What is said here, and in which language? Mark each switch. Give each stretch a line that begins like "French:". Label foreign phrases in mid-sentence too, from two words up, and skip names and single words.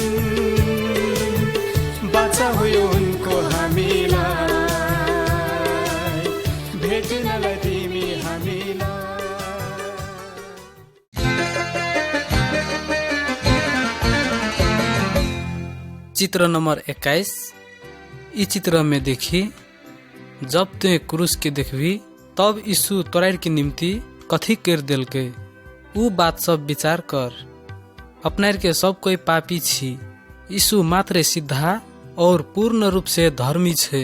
Nepali: बाचा हो यो उनको हामीलाई, भेट्नलाई तिमी हामीलाई।
Maithili: चित्र नंबर 21। इस चित्र में देखी, जब तुए क्रूस के देखबी तब यीशु तोरार के निम्ति कथी कर दिल के, ऊ बात सब विचार कर। अपनार के सब कोई पापी छी, यीशु मात्र सीधा और पूर्ण रूप से धर्मी छे।